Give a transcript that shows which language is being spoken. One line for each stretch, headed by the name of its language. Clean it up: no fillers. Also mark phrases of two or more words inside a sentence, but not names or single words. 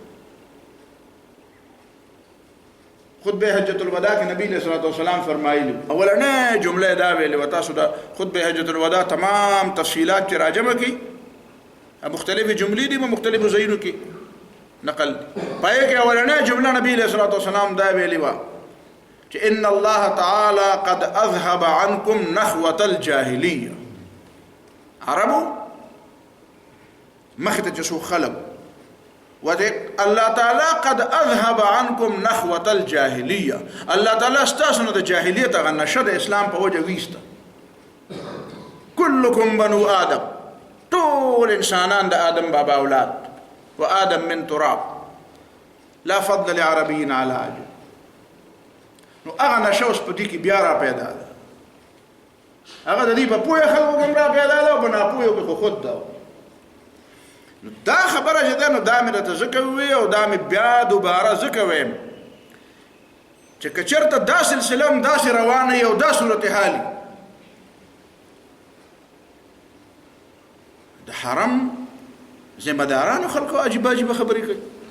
Pashto: خطبه حجت الوداع کې نبی
Arabic: علیہ الصلوۃ والسلام
Pashto: فرمایلی اولنې جمله دا ویلې و تاسو دا خطبه حجت الوداع تمام تفصیلات چې راجمه کی مختلفې جملې دي په مختلفو ځایونو کې نقل پای کې اولنې جمله نبی
Arabic: علیہ الصلوۃ والسلام
Pashto: دا ویلې و چې
Arabic: ان الله تعالی قد اذهب عنكم نخوة الجاهلیه.
Pashto: عربو مخته چې شو خلق
Arabic: الله تعالی قد اذهب عنكم نخوة الجاهلیه،
Pashto: الله تعالی استاسو د جاهلیت هغه نشه د اسلام په وجه ویسته.
Arabic: كلكم بنو آدم،
Pashto: ټول انسانان د آدم بابا اولاد،
Arabic: و آدم من تراب لا فضل لعربي على عجم.
Pashto: نو هغه نشه اوس په دې کې بیا را پیدا ده، هغه د دې په پوهه خلکو کې را پیدا ده او په ناپوهه کې خو خود ده. نو دا خبره چې ده نو دا مې راته ځکه ووایي او دا مې بیا دوباره ځکه وایم چې که چېرته دا سلسله هم داسې روانه وي او دا صورتحال د حرم ذمه دارانو خلکو عجیبه عجیبه خبرې کوي.